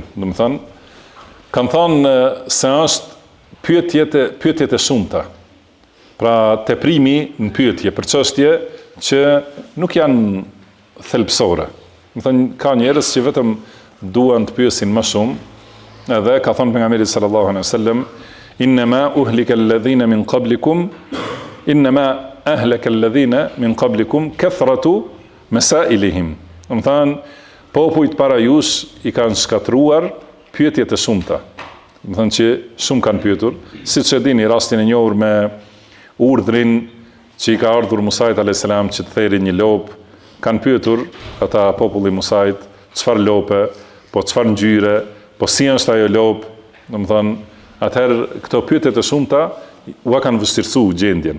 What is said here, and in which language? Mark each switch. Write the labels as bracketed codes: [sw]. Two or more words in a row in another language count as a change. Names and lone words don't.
[sq] Do të thonë kanë thënë se është pyetjet e shumta. Pra teprimi në pyetje për çështje që nuk janë thelbësore. Do thënë ka njerëz që vetëm duan të pyesin më shumë, edhe ka thënë pejgamberi [ar] صلى الله عليه وسلم إنما أهلك الذين من قبلكم إنما أهلك الذين من قبلكم كثرة مسائلهم. [sq] Do thënë popujt para jush i kanë shkatruar pyetjet e shumta. Do thënë që shumë kanë pyetur, siç e dini rastin e njohur me urdhrin që i ka ardhur Musait a.s. që të theri një lopë, kanë pyetur ata populli Musait, çfarë lope, po çfarë ngjyre, po si është ajo lopë, domethënë, atëherë këto pyetjet e shumta u kanë vështirësuar gjendjen.